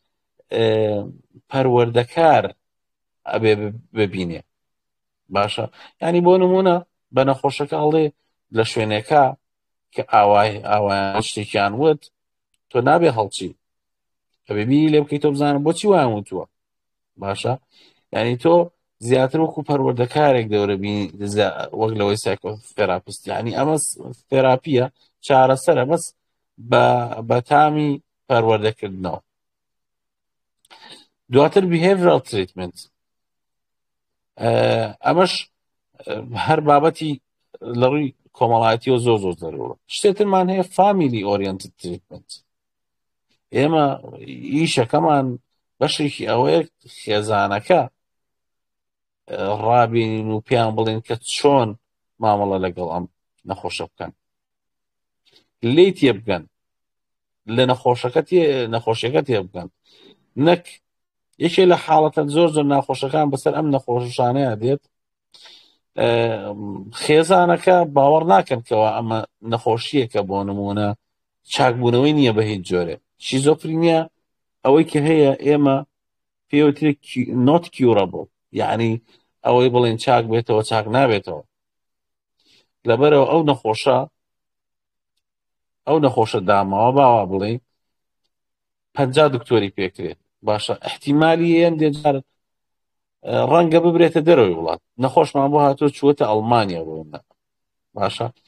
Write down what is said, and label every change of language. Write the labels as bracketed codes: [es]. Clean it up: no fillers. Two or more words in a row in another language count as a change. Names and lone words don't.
[ckb] پەروەردەکار ئەبێ ببینێ باشە ینی بۆ نمونە بە نەخۆشەکە هەڵێ لە شوێنێکە کە ئاوایان شتێکیان وت تۆ نابێ هەڵچی ئەبێبی لێ بکەیت تۆ بزانم بۆچی وایان وتووە باشە ینی تۆ زیاتر وەکو پەروەردەکارێک دەورە بینی وەک لەوەی سایکۆثێراپیست ینی ئەمە تێراپیە چارەسەرە بەس بە تامی پەروەردەکردنەوە. دواتر [en] behavioral treatment [ckb] ئەمەش هەر بابەتی لە ڕووی کۆمەڵایەتیەوە زۆر زۆر زەرورە. شتێترمان هەیە [en] family oriented treatment [ckb] ئێمە ئیشەکەمان بەشێکی ئەوەیە خێزانەکە ڕابێنین و پێیان بڵێن کە چۆن مامەڵە لەگەڵ ئەم نەخۆشە بکەن لێی تێ بگەن لە نەخۆشیەکە تێ بگەن نەک یەکێ لە حاڵەتە زۆر زۆر ناخۆشەکان بەسەر ئەم نەخۆشانەیە دێت خێزانەکە باوەڕ ناکەن کەەوە ئەمە نەخۆشیەکە بۆ نمونە چاکبوونەوەی نییە بە هیچ جۆرێ. شیزۆفرینیا ئەوەی کە هەیە ئێمە پێوترێک [en] not curable [ckb] یعنی ئەوەی بڵێن چاک بێتەوە چاک نابێتەوە لەبەرەوە ئەو نەخۆشە داماوە باوا بڵێ 50 دکتۆری پێکرێت باشە احتیمالی هەندێ جار ڕەنگە ببرێتە دەرەوەی وڵات نەخۆشمان بۆ هاتۆ چووەتە ئەڵمانیا بۆنە باشە